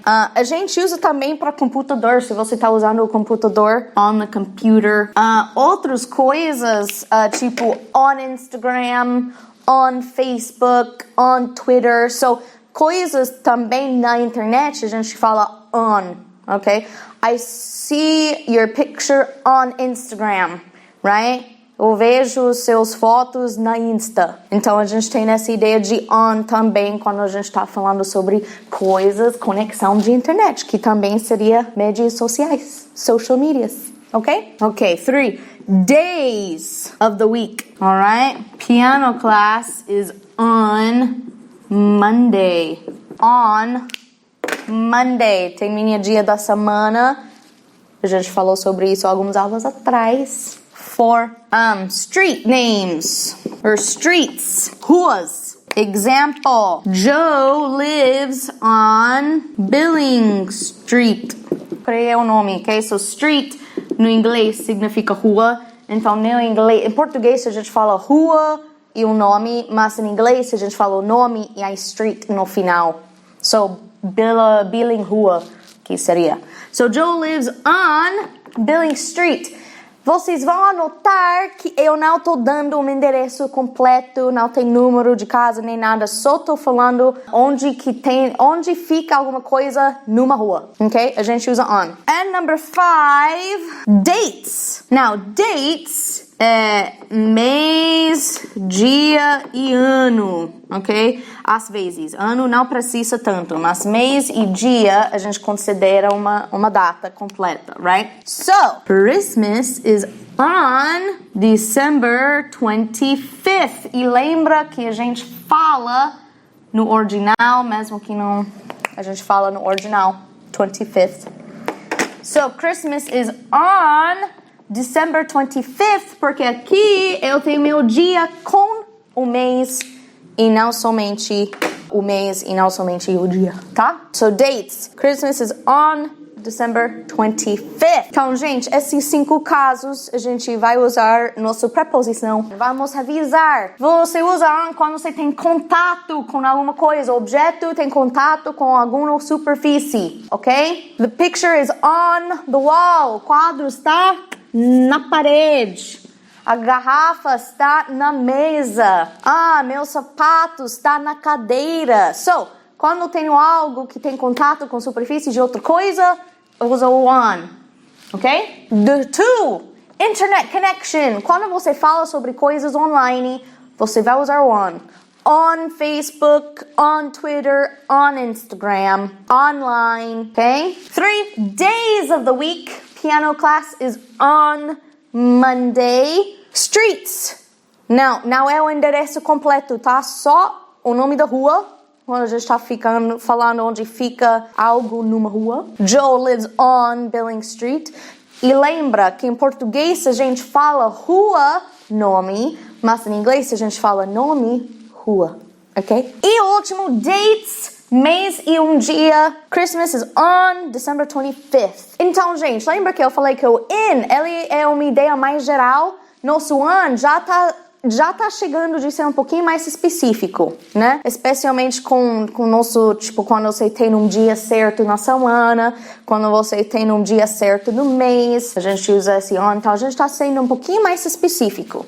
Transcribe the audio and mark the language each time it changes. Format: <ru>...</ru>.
<pt>A gente usa também para computador, se você está usando o computador,</pt> <en>on the computer.</en> <pt>Outras coisas, tipo</pt> <en>on Instagram, on Facebook, on Twitter.</en> <pt>So, coisas também na internet, a gente fala on, ok?</pt> <en>I see your picture on Instagram, right?</en> <pt>Eu vejo seus fotos na Insta. Então, a gente tem essa ideia de on também quando a gente está falando sobre coisas, conexão de internet, que também seria mídias sociais,</pt> <en>social medias. Ok? Ok, 3. Days of the week. Alright? Piano class is on Monday. On Monday.</en> <pt>Tem minha dia da semana. A gente falou sobre isso algumas aulas atrás.</pt> <en>4. Street names or streets. Ruas. Example. Joe lives on Billing Street.</en> <pt>Criei o nome, ok? So street no inglês significa rua. Então no inglês, em português a gente fala rua e o nome, mas em inglês a gente fala o nome e a street no final. So Billing Rua, que seria.</pt> <en>So Joe lives on Billing Street.</en> <pt>Vocês vão anotar que eu não estou dando um endereço completo, não tem número de casa nem nada, só estou falando onde fica alguma coisa numa rua, ok? A gente usa on.</pt> <en>And number 5, dates. Now, dates é</en> <pt>mês, dia e ano,</pt> <en>ok?</en> <pt>Às vezes, ano não precisa tanto, mas mês e dia a gente considera uma data completa, right?</pt> <en>So, Christmas is on December 25th.</en> <pt>E lembra que a gente fala no ordinal, mesmo que não a gente fala no ordinal, 25th.</pt> <en>So, Christmas is on December 25th,</en> <pt>porque aqui eu tenho meu dia com o mês e não somente o mês e não somente o dia, tá?</pt> <en>So, dates. Christmas is on December 25th.</en> <pt>Então, gente, esses 5 casos a gente vai usar nossa preposição. Vamos revisar. Você usa on quando você tem contato com alguma coisa. O objeto tem contato com alguma superfície, ok?</pt> <en>The picture is on the wall.</en> <pt>O quadro está na parede. A garrafa está na mesa. Meu sapato está na cadeira. So, quando eu tenho algo que tem contato com superfície de outra coisa, eu uso o on. Ok?</pt> <en>The two, internet connection.</en> <pt>Quando você fala sobre coisas online, você vai usar o on.</pt> <en>On Facebook, on Twitter, on Instagram, online. Ok? 3 days of the week. Piano class is on Monday. Streets.</en> <pt>Não é o endereço completo, tá? Só o nome da rua. Quando a gente está falando onde fica algo numa rua. Joe lives on Billing Street. E lembra que em português a gente fala rua, nome, mas em inglês a gente fala nome, rua. Ok? E o último, dates, mês e um dia.</pt> <en>Christmas is on December 25th.</en> <pt>Então, gente, lembra que eu falei que o in, ele é uma ideia mais geral. Nosso on já tá chegando de ser um pouquinho mais específico, né? Especialmente com nosso, tipo, quando você tem um dia certo na semana, quando você tem um dia certo no mês, a gente usa esse on, então a gente tá sendo um pouquinho mais específico.</pt>